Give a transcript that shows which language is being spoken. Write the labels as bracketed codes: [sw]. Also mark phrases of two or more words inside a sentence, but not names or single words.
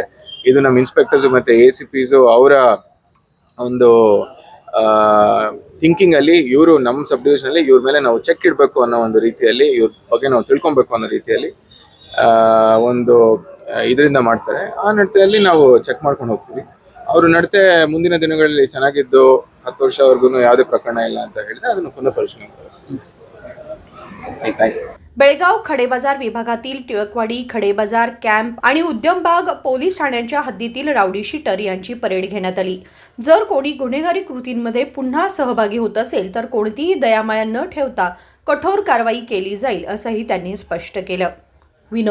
[kn] ಇದು ನಮ್ಮ ಇನ್ಸ್ಪೆಕ್ಟರ್ಸು ಮತ್ತು ACPs ಅವರ ಒಂದು ಥಿಂಕಿಂಗ್ ಅಲ್ಲಿ ಇವರು ನಮ್ಮ [en] sub division [kn] ಅಲ್ಲಿ ಇವ್ರ ಮೇಲೆ ನಾವು ಚೆಕ್ ಇಡಬೇಕು ಅನ್ನೋ ಒಂದು ರೀತಿಯಲ್ಲಿ, ಇವ್ರ ಬಗ್ಗೆ ನಾವು ತಿಳ್ಕೊಬೇಕು ಅನ್ನೋ ರೀತಿಯಲ್ಲಿ ಒಂದು ಇದರಿಂದ ಮಾಡ್ತಾರೆ. ಆ ನಡತೆಯಲ್ಲಿ ನಾವು ಚೆಕ್ ಮಾಡ್ಕೊಂಡು ಹೋಗ್ತೀವಿ. ಅವರು ನಡತೆ ಮುಂದಿನ ದಿನಗಳಲ್ಲಿ ಚೆನ್ನಾಗಿದ್ದು 10 ವರ್ಷವರೆಗೂ ಯಾವುದೇ ಪ್ರಕರಣ ಇಲ್ಲ ಅಂತ ಹೇಳಿದ್ರೆ ಅದನ್ನು ಪುನಃ ಪರಿಶೀಲನೆ ಮಾಡ್ತೀವಿ. [mr] बेळगाव खडेबाजार विभागातील टिळकवाडी, खडेबाजार कॅम्प आणि उद्यमबाग पोलीस ठाण्यांच्या हद्दीतील [en] rowdy sheeter [mr] यांची परेड घेण्यात आली. जर कोणी गुन्हेगारी कृतींमध्ये पुन्हा सहभागी होत असेल तर कोणतीही दयामाया न ठेवता कठोर कारवाई केली जाईल असंही त्यांनी स्पष्ट केलं.